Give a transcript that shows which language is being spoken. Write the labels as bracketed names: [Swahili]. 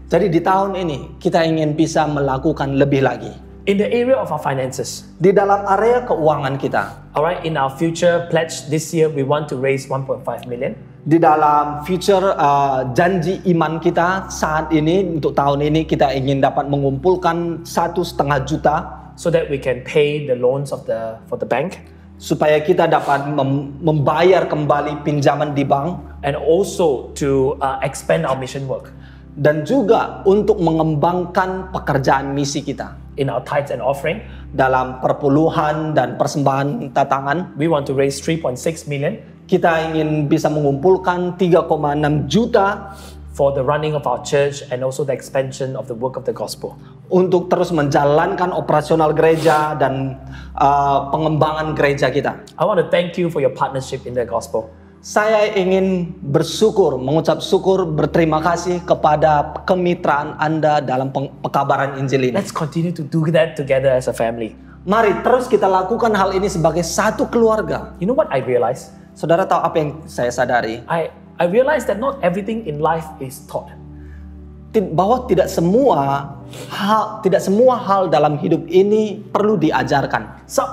[Indonesian] Jadi di tahun ini kita ingin bisa melakukan lebih lagi. [English] In the area of our finances, [Indonesian] di dalam area keuangan kita. [English] Alright, in our future pledge this year, we want to raise 1.5 million. [Indonesian] Di dalam future janji iman kita saat ini untuk tahun ini kita ingin dapat mengumpulkan 1,5 juta. [English] So that we can pay the loans for the bank. [Indonesian] Supaya kita dapat membayar kembali pinjaman di bank. [English] And also to expand our mission work. [Indonesian] Dan juga untuk mengembangkan pekerjaan misi kita. [English] In our tithes and offering, [Indonesian] dalam perpuluhan dan persembahan tatangan, [English] we want to raise 3.6 million. [Indonesian] kita ingin bisa mengumpulkan 3,6 juta [English] for the running of our church and also the expansion of the work of the gospel. [Indonesian] untuk terus menjalankan operasional gereja dan pengembangan gereja kita. [English] I want to thank you for your partnership in the gospel. [Indonesian] Saya ingin bersyukur, mengucap syukur, berterima kasih kepada kemitraan Anda dalam pekabaran Injil ini. [English] Let's continue to do that together as a family. [Indonesian] Mari terus kita lakukan hal ini sebagai satu keluarga. [English] You know what I realized? [Indonesian] Saudara tahu apa yang saya sadari? [English] I realized that not everything in life is taught. [Indonesian] Bahwa tidak semua hal dalam hidup ini perlu diajarkan.